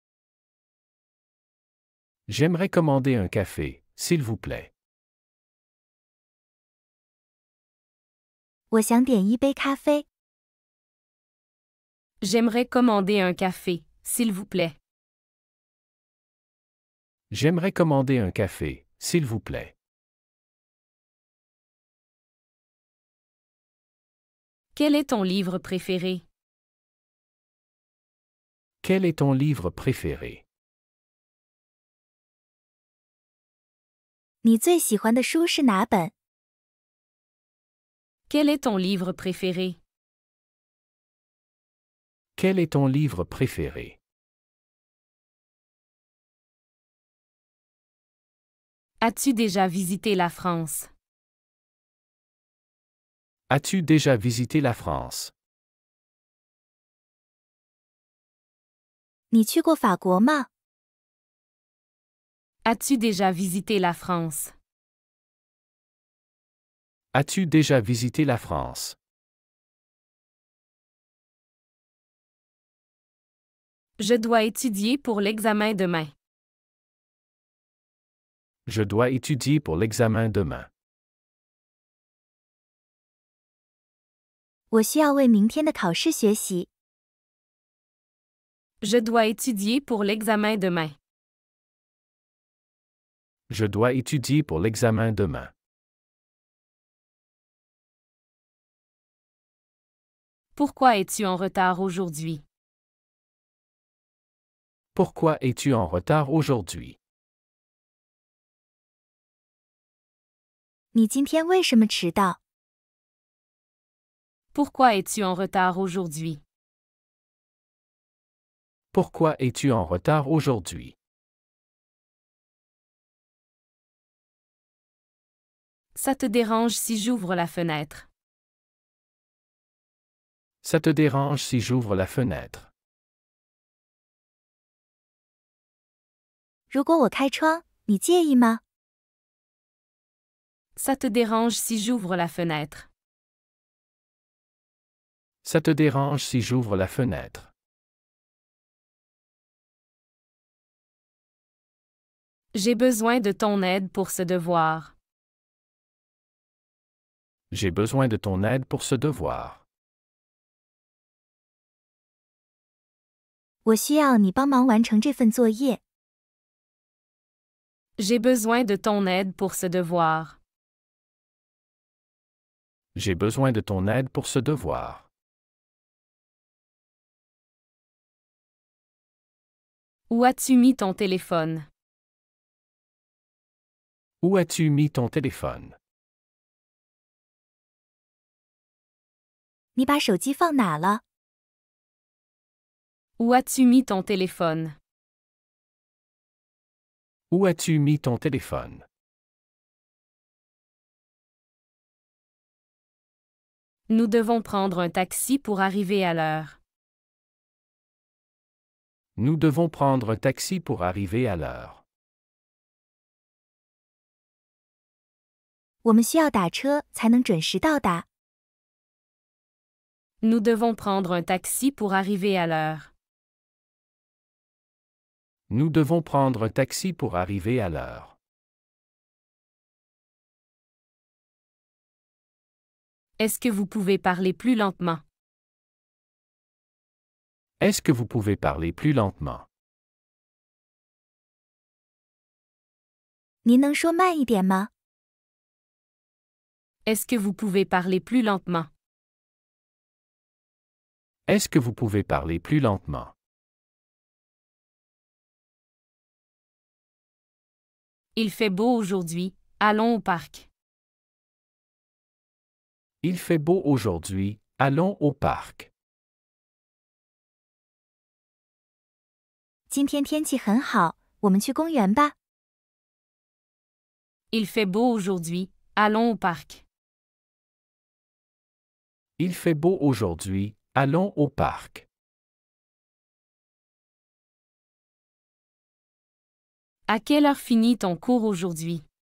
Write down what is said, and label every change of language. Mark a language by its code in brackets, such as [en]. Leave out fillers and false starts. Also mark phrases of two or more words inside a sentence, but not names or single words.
[fr] J'aimerais commander un café, s'il vous plaît. [zh] 我想点一杯咖啡。 [fr] J'aimerais commander un café, s'il vous plaît. J'aimerais commander un café, s'il vous plaît. Quel est ton livre préféré? Quel est ton livre préféré? [zh] 你最喜欢的书是哪本？ [fr] Quel est ton livre préféré? Quel est ton livre préféré? As-tu déjà visité la France? As-tu déjà visité la France? [zh] 你去过法国吗？ [fr] As-tu déjà visité la France? As-tu déjà visité la France? Je dois étudier pour l'examen demain. Je dois étudier pour l'examen demain. [zh] 我需要为明天的考试学习。 [fr] Je dois étudier pour l'examen demain. Je dois étudier pour l'examen demain. Pourquoi es-tu en retard aujourd'hui? Pourquoi es-tu en retard aujourd'hui? [zh] 你今天为什么迟到？ [fr] Pourquoi es-tu en retard aujourd'hui? Pourquoi es-tu en retard aujourd'hui? Ça te dérange si j'ouvre la fenêtre? Ça te dérange si j'ouvre la fenêtre? [zh] 如果我开窗，你介意吗？ [fr] Ça te dérange si j'ouvre la fenêtre? Ça te dérange si j'ouvre la fenêtre? J'ai besoin de ton aide pour ce devoir. J'ai besoin de ton aide pour ce devoir. [zh] 我需要你帮忙完成这份作业。 [fr] J'ai besoin de ton aide pour ce devoir. J'ai besoin de ton aide pour ce devoir. Où as-tu mis ton téléphone? Où as-tu mis ton téléphone? [zh] 你把手机放哪了？ [fr] Où as-tu mis ton téléphone? Où as-tu mis ton téléphone? Nous devons prendre un taxi pour arriver à l'heure. Nous devons prendre un taxi pour arriver à l'heure. [zh] 我们需要打车才能准时到达。 [fr] Nous devons prendre un taxi pour arriver à l'heure. Nous devons prendre un taxi pour arriver à l'heure. Est-ce que vous pouvez parler plus lentement? Est-ce que vous pouvez parler plus lentement? [zh] 您能说慢一点吗？ [fr] Est-ce que vous pouvez parler plus lentement? Est-ce que vous pouvez parler plus lentement? Il fait beau aujourd'hui, allons au parc. Il fait beau aujourd'hui, allons au parc. [zh] 今天天气很好，我们去公园吧。 [fr] Il fait beau aujourd'hui, allons au parc. Il fait beau aujourd'hui, allons au parc. À quelle heure finit ton cours aujourd'hui?